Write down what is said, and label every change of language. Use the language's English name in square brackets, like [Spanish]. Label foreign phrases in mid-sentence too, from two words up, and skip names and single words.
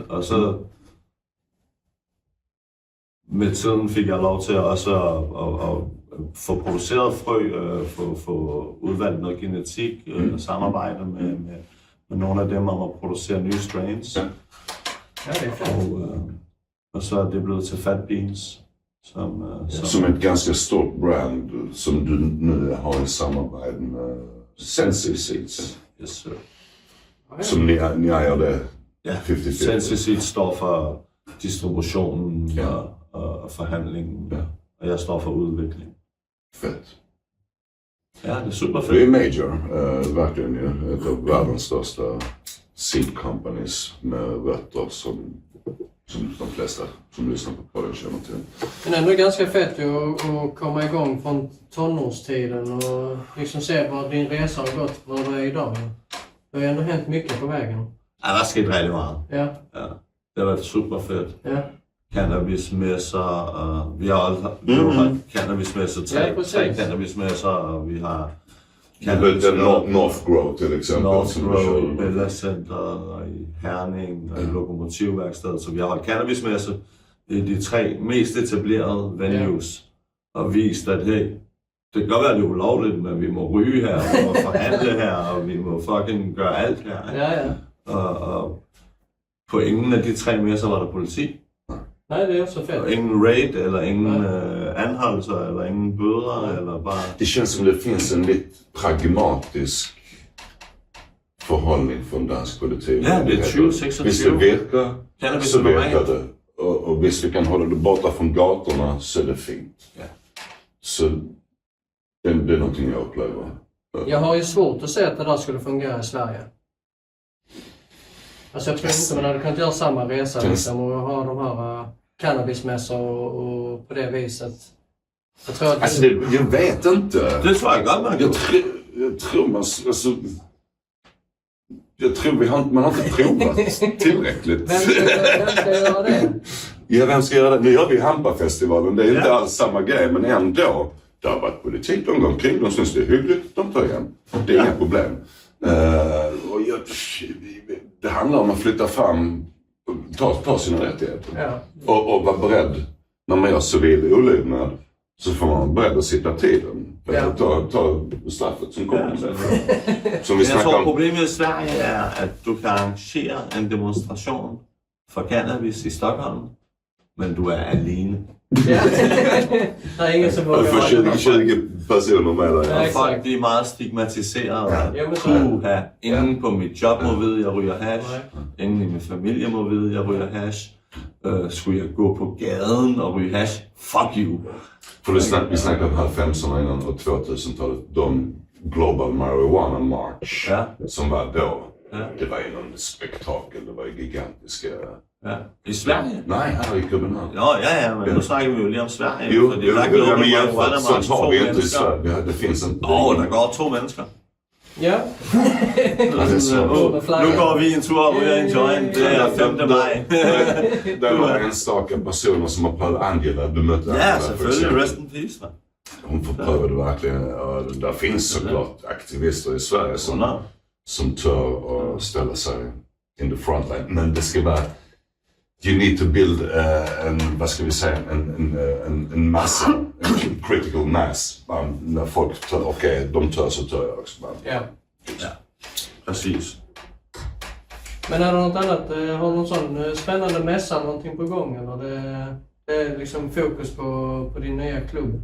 [Danish] Og så med tiden fik jeg lov til også at få produceret frø, få udvalgt noget genetik, samarbejde med nogle af dem om at producere nye strains. [Swedish] Ja, det är fint. [Danish] Og så er det blevet til Fat Beans. [Swedish] Som ett ganska stort brand som du nu har i samarbete med Sensi Seeds. [English] Yes, sir. [Swedish] Som ni ejer det [Danish] Ja, 50-50. Sensi Seeds står for distributionen og forhandlingen, og jeg står for udvikling. [Swedish] Fett. [Danish] Ja, det er super [Swedish] Det [Danish] fedt. [Swedish] är major, verkligen ju. Ett av världens största [English] seed companies [Swedish] med rötter som de flesta som lyssnar på podden känner till. Men ändå ganska fett att komma igång från tonårstiden och liksom se vad din resa har gått, vad du är idag. Det har ändå hänt mycket på vägen. [Danish] Ja, der er sket rigtig meget. Ja. Det har været super fedt. Ja. Cannabismesser, og vi har holdt cannabismesser, tre cannabismesser, og vi har [Swedish] North Grow till exempel. [Danish] North Grow i Bella Center, og i Herning, og i Lokomotivværkstedet. Så vi har holdt cannabismesser i de 3 mest etablerede venues, og vist, at hey, det kan godt være, det er ulovligt, men vi må ryge her, vi må forhandle her, og vi må fucking gøre alt her. Ja. Og på ingen af de 3 messer var der politi. [Swedish] Nej, det är också fett. [Danish] Og ingen raid, eller ingen anholdelser, eller ingen bøder, eller bare... [Swedish] Det känns som det finns en lite pragmatisk förhållning från dansk politik. Ja, det är 2026. [Danish] Hvis det virker, [Swedish] Cannabis [Danish] så [Swedish] är [Danish] virker [Swedish] normalt. [Danish] det. [Swedish] Och hvis vi kan hålla det borta från gatorna så är det fint. Ja. Så det är någonting jag upplever. Jag har ju svårt att se att det där skulle fungera i Sverige. Alltså jag tror inte man hade kunnat göra samma resa liksom, och ha de här cannabismässor och på det viset. Jag tror att Alltså jag vet inte. [Danish] Det tror jeg godt, man kan. [Swedish] Jag tror man... Alltså, jag tror man har inte provat tillräckligt. Vem ska göra det? Ja, vem ska göra det? Nu gör vi Hampafestivalen. Det är inte alls samma grej, men ändå. Det har varit politik, de går omkring, de syns det är hyggligt, de tar igen. Det är inga problem. Och det handlar om att flytta fram, ta sina rättigheter. Ja. Och vara beredd, när man gör civil olydnad, så får man vara beredd att sitta tiden. Ja. Ta straffet som kommer. Som vi [Danish] Jeg [Swedish] snackar [Danish] tror, [Swedish] om. [Danish] problemet i Sverige er, at du kan arrangere en demonstration for cannabis i Stockholm, men du er alene. [Swedish] Ja. Det är ingen som [Danish] Du [Swedish] vågar [Danish] får [Swedish] vara [Danish] 20 personer med dig. Ja. Og folk de er meget stigmatiserede. [Swedish] Ja, men så- [Danish] Ingen på mit job må vide, at jeg ryger hash. [Swedish] Nej. [Danish] Ingen i min familie må vide, at jeg ryger hash. Skulle jeg gå på gaden og ryge hash? [English] Fuck you. [Swedish] För vi snackade om 90-talet innan och 2000-talet. De Global Marijuana March som var då. Ja. Det var ju någon spektakel. Det var ju gigantiska... Ja. I Sverige? [Danish] Nej, här i København. Ja, men nu snakker vi jo lige om Sverige. [Swedish] Jo, [Danish] fordi [Swedish] jo, [Danish] der er [Swedish] men [Danish] Global [Swedish] jämfört [Danish] Marijuana [Swedish] så [Danish] March, [Swedish] tar [Danish] 2 [Swedish] vi inte i [Danish] mennesker. [Swedish] Sverige. Det finns en... [Danish] Der går 2 mennesker. Ja. Nu går vi en tur og ryger en joint. Det er 5. maj. [Swedish] Det var enstaka personer som har prövat Angela. Du mötte Angela. [Danish] Ja, [Swedish] för [Danish] selvfølgelig. [Swedish] exempel. [English] Rest in peace, man. [Swedish] Hon förprövade verkligen. Och där finns såklart aktivister i Sverige som tör att ställa sig [English] in the front line. [Swedish] Men det ska vara... [English] You need to build [Swedish] vad ska vi säga, en massa, en [English] critical mass. [Swedish] När folk tör, okej, de tör så tör jag också. Ja. [Danish] Præcis. [Swedish] Men är det något annat? Har du någon sån spännande mässa, någonting på gång? Eller det är liksom fokus på din nya klubb?